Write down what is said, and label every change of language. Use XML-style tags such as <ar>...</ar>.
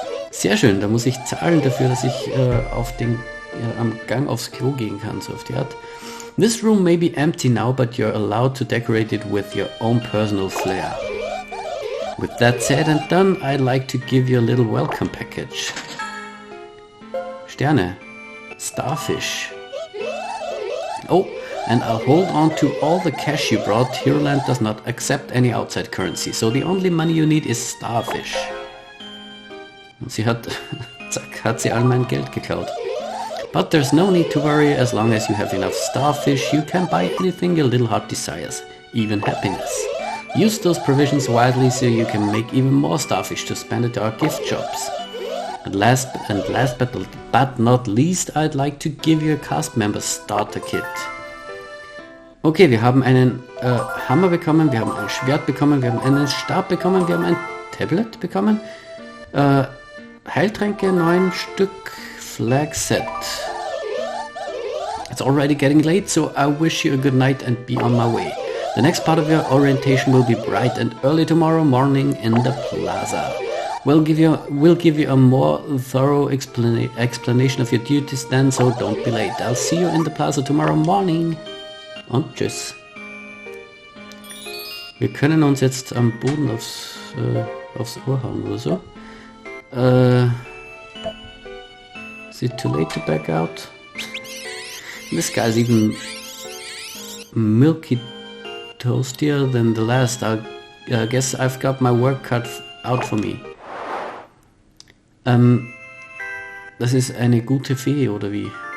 <de>Sehr schön, da muss ich zahlen dafür, dass ich am Gang aufs Klo gehen kann, so auf die Art.</de> <en>This room may be empty now, but you're allowed to decorate it with your own personal flair. With that said and done, I'd like to give you a little welcome package. Sterne. Starfish. Oh, and I'll hold on to all the cash you brought. Heroland does not accept any outside currency, so the only money you need is Starfish.</en> <de>Und sie hat, zack, hat sie all mein Geld geklaut.</de> <en>But there's no need to worry, as long as you have enough Starfish, you can buy anything your little heart desires, even happiness. Use those provisions wisely so you can make even more Starfish to spend at our gift shops. And last but not least, I'd like to give you a cast member starter kit.</en> <de>Okay, wir haben einen Hammer bekommen, wir haben ein Schwert bekommen, wir haben einen Stab bekommen, wir haben ein Tablet bekommen. Heiltränke 9 Stück,</de> <en>Flag Set. It's already getting late, so I wish you a good night and be on my way. The next part of your orientation will be bright and early tomorrow morning in the plaza. We'll give you a more thorough explanation of your duties then, so don't be late. I'll see you in the plaza tomorrow morning.</en> <de>Und tschüss. Wir können uns jetzt am Boden aufs Ohr hauen oder so.</de> <en>Is it too late to back out? This guy's even milky toastier than the last. I guess I've got my work cut out for me.</en> <de>Das ist eine gute Fee oder wie?</de>